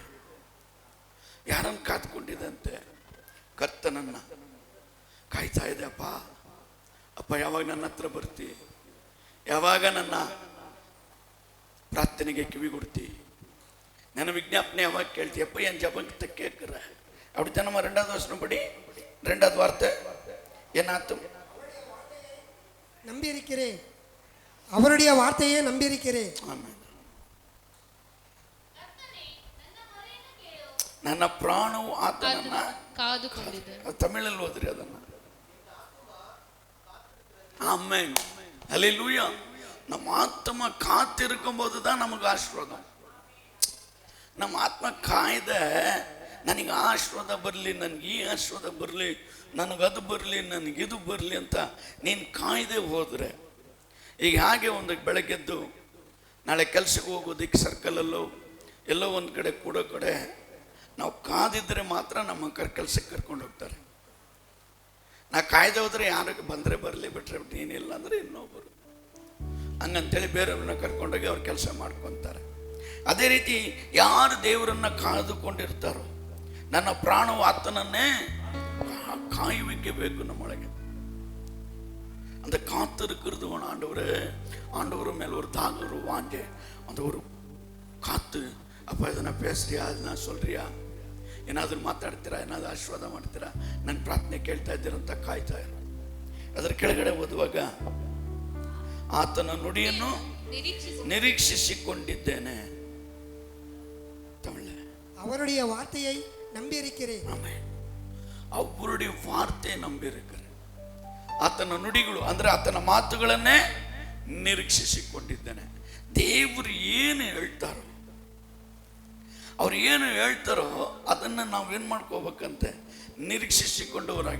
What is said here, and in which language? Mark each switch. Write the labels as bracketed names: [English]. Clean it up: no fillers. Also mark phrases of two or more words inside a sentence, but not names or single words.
[Kannada] ಯಾರನ್ನು ಕಾದುಕೊಂಡಿದೆ ಅಂತೆ? ಕರ್ತನನ್ನ ಕಾಯ್ತಾ ಇದೆ. ಅಪ್ಪ ಯಾವಾಗ ನನ್ನ ಹತ್ರ ಬರ್ತಿ, ಯಾವಾಗ ನನ್ನ ಪ್ರಾರ್ಥನೆಗೆ ಕಿವಿ ಕೊಡ್ತಿ, ನನ್ನ ವಿಜ್ಞಾಪನೆ ಯಾವಾಗ ಕೇಳ್ತಿ? [Tamil] ಅಪ್ಪ என் ஜபத்தை கேட்கிற. அப்படித்தான் நம்ம 2வது வசனம் படி, 2வது வார்த்தை என் ஆத்தும் நம்பியிருக்கிறேன், அவருடைய வார்த்தையை நம்பியிருக்கிறேன். [Kannada] ನನ್ನ ಪ್ರಾಣವು ಆತನನ್ನ ಕಾದುಕೊಂಡಿದೆ. ತಮಿಳಲ್ಲಿ ಓದ್ರಿ ಅದನ್ನ. [Tamil] ஆமென், ஹல்லேலூயா. நம்ம ஆத்மா காத்திருக்கும் போது தான் நமக்கு ஆசீர்வாதம். [Kannada] ನಮ್ಮ ಆತ್ಮ ಕಾಯ್ದ ನನಗೆ ಆಶೀರ್ವಾದ ಬರಲಿ, ನನಗೆ ಈ ಆಶೀರ್ವಾದ ಬರಲಿ, ನನಗದು ಬರಲಿ, ನನಗಿದು ಬರಲಿ ಅಂತ ನೀನು ಕಾಯ್ದೆ ಹೋದರೆ, ಈಗ ಹಾಗೆ ಒಂದು ಬೆಳಗ್ಗೆದ್ದು ನಾಳೆ ಕೆಲಸಕ್ಕೆ ಹೋಗೋದಕ್ಕೆ ಸರ್ಕಲಲ್ಲೋ ಎಲ್ಲೋ ಒಂದು ಕಡೆ ಕೂಡೋ ಕಡೆ ನಾವು ಕಾದಿದ್ರೆ ಮಾತ್ರ ನಮ್ಮ ಕೆಲಸಕ್ಕೆ ಕರ್ಕೊಂಡು ಹೋಗ್ತಾರೆ. ನಾ ಕಾಯ್ದೆ ಹೋದ್ರೆ ಯಾರಿಗೆ ಬಂದರೆ ಬರಲಿ, ಬಿಟ್ರೆ ಏನಿಲ್ಲ ಅಂದರೆ ಇನ್ನೊಬ್ಬರು ಹಂಗಂತೇಳಿ ಬೇರೆಯವ್ರನ್ನ ಕರ್ಕೊಂಡೋಗಿ ಅವ್ರು ಕೆಲಸ ಮಾಡ್ಕೊತಾರೆ. ಅದೇ ರೀತಿ ಯಾರು ದೇವರನ್ನ ಕಾದುಕೊಂಡಿರ್ತಾರೋ, ನನ್ನ ಪ್ರಾಣವು ಆತನನ್ನೇ ಕಾಯುವಿಕೆ ಬೇಕು ನಮ್ಮೊಳಗೆ. [Tamil] அந்த காத்திருக்கிறது ஆண்டவர் மேல் ஒரு தாகம், ஒரு வாஞ்சை, அந்த ஒரு காத்து. [Kannada] அப்போ ಇದನ್ನ பேசுறியா, ಅದನ್ನ சொல்றியா, ಏನಾದರೂ ಮಾತಾಡ್ತೀರಾ, ಏನಾದರೂ ಆಶೀರ್ವಾದ ಮಾಡ್ತೀರಾ, ನನ್ನ ಪ್ರಾರ್ಥನೆ ಕೇಳ್ತಾ ಇದ್ದೀರಂತ ಕಾಯ್ತಾ ಇರು. ಅದರ ಕೆಳಗಡೆ ಓದುವಾಗ, ಆತನ ನುಡಿಯನ್ನು ನಿರೀಕ್ಷಿಸಿಕೊಂಡಿದ್ದೇನೆ. ತಮಿಳು, [Tamil] அவருடைய வார்த்தையை நம்பியிருக்கிறேன். [Kannada] ಆಮೆನ್. ಅವರುடைய ವಾರ್ತೆ ನಂಬಿರುತ್ತಾರೆ. ಆತನ ನುಡಿಗಳು ಅಂದ್ರೆ ಆತನ ಮಾತುಗಳನ್ನೇ ನಿರೀಕ್ಷಿಸಿಕೊಂಡಿದ್ದೇನೆ. ದೇವರು ಏನು ಹೇಳ್ತಾರೋ, ಅವ್ರು ಏನು ಹೇಳ್ತಾರೋ ಅದನ್ನು ನಾವೇನು ಮಾಡ್ಕೋಬೇಕಂತೆ, ನಿರೀಕ್ಷಿಸಿಕೊಂಡವರಾಗಿ.